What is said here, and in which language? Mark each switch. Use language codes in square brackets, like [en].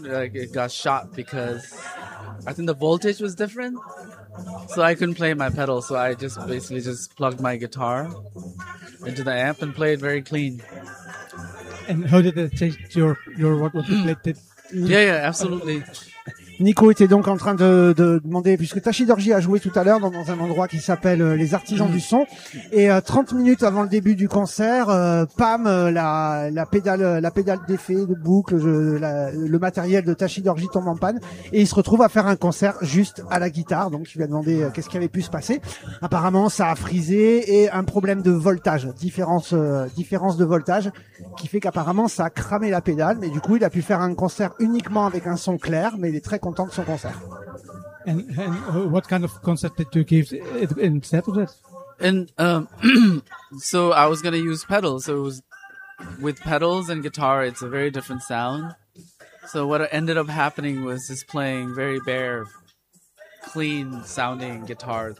[en] Like it got shot because I think the voltage was different, so I couldn't play my pedal. So I just plugged my guitar into the amp and played very clean. And how did it change your what was played? Yeah, absolutely. [fr] Nico était donc en train de demander, puisque Tachi Dorji a joué tout à l'heure dans un endroit qui s'appelle Les Artisans du Son, et 30 minutes avant le début du concert, la pédale d'effet, de boucle, le matériel de Tachi Dorji tombe en panne, et il se retrouve à faire un concert juste à la guitare. Donc il lui a demandé qu'est-ce qui avait pu se passer. Apparemment ça a frisé et un problème de voltage, différence de voltage, qui fait qu'apparemment ça a cramé la pédale, mais du coup il a pu faire un concert uniquement avec un son clair, mais il est très content de son concert. [en] And what kind of concert did you give instead of that? So I was going to use pedals. So it was with pedals and guitar, it's a very different sound. So what ended up happening was just playing very bare, clean sounding guitar.